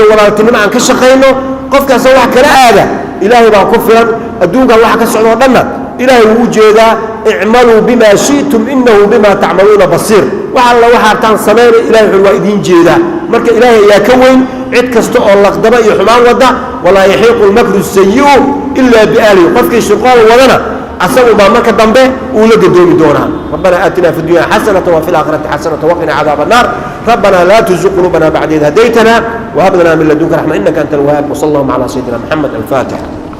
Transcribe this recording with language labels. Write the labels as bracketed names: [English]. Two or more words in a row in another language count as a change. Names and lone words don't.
[Somali] walaaltinimo aan ka shaqayno qofkaasa wax kala aada ilaahay baa ku filan adduunkan waxa ka socdo dhanna ilaahay wuu jeedaa [Arabic] اعملوا بما شئتم إنه بما تعملون بصير [Somali] waxa alla waxa taan sameeyay ilaahay waa idin jeedaa marka ilaahay ayaa ka weyn cid kasta oo laqdaba iyo xumaan wada [Arabic] ولا يحيق المكر السيئ إلا بأهله [Somali] qofkii shaqada wadana asagu baa marka dambe uu la gadoomi doonaa [Arabic] ربنا آتنا في الدنيا حسنة وفي الآخرة حسنة وقنا عذاب النار ربنا لا تزغ قلوبنا بعد إذ هديتنا وهب لنا من لدنك رحمة إنك أنت الوهاب وصلى الله على سيدنا محمد الفاتح